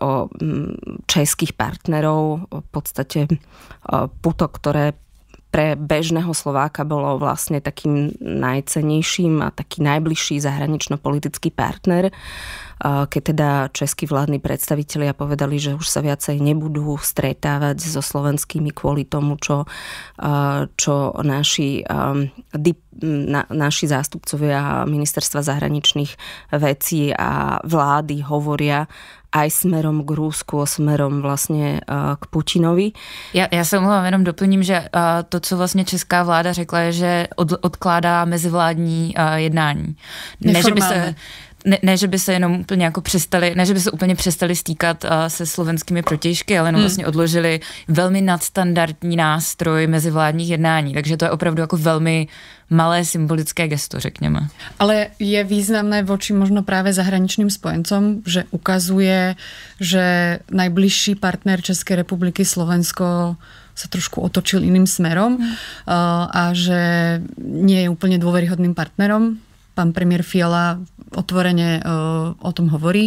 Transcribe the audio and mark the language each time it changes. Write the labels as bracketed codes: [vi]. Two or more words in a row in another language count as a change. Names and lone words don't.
[sk] o českých partnerov, v podstate puto, ktoré pre bežného Slováka bolo vlastne takým najcennejším a taký najbližší zahranično-politický partner, keď teda českí vládni predstavitelia povedali, že už sa viacej nebudú stretávať so slovenskými kvôli tomu, čo naši zástupcovia ministerstva zahraničných vecí a vlády hovoria aj smerom k Rusku, smerom vlastně k Putinovi. [cs] Já se omlouvám, jenom doplním, že to, co vlastně česká vláda řekla, je, že odkládá mezivládní jednání. Ne, že by se jenom úplně jako přestali, ne, že by se úplně přestali stýkat se slovenskými protějšky, ale jenom vlastně odložili velmi nadstandardní nástroj mezivládních jednání. Takže to je opravdu jako velmi malé symbolické gesto, řekněme. [sk] Ale je významné voči možno práve zahraničným spojencom, že ukazuje, že najbližší partner Českej republiky Slovensko sa trošku otočil iným smerom a že nie je úplne dôveryhodným partnerom. Pán premiér Fiala otvorene o tom hovorí.